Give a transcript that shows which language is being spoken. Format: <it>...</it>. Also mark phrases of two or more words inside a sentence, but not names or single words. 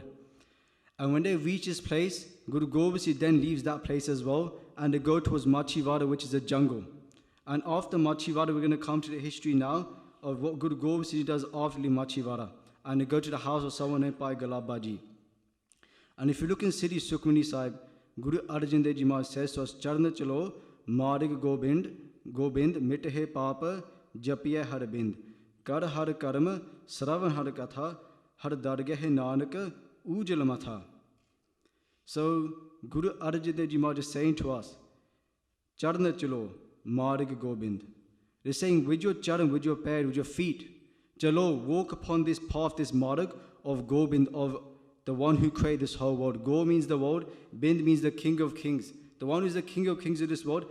<en>And when they reach this place, Guru Gobind Singh then leaves that place as well, and they go towards Machhivara, which is a jungle. And after Machhivara, we're going to come to the history now of what Guru Gobind Singh does after Machhivara. And they go to the house of someone named Bhai Galabaji. And if you look in City Sukhmani Sahib, Guru Arjan Dev Ji Maharaj says to us,</en> <pa>ਚਰਣਾ ਚਲੋ ਮਾਰਗਿ ਗੋਬਿੰਦ, ਗੋਬਿੰਦ ਮਿਟੇ ਪਾਪਾ ਜਪੀਆ ਹਰਿ ਬਿੰਦ. ਕਰ ਹਰਿ ਕਰਮਾ ਸ੍ਰਵਣ ਹਰਿ ਕਥਾ, ਹਰਿ ਦਰਗਹ ਨਾਨਕ ਉਜਲ ਮਾਥਾ.</pa> <en>So Guru Arjan Dev Ji Maharaj is saying to us,</en> <pa>ਚਰਣਾ ਚਲੋ ਮਾਰਗਿ ਗੋਬਿੰਦ.</pa> <en>They're saying with your charan, with your pair, with your feet, chalo, walk upon this path, this marg of Gobind, of the one who created this whole world. Go means the world, Bind means the King of Kings. The one who is the King of Kings of this world.</en>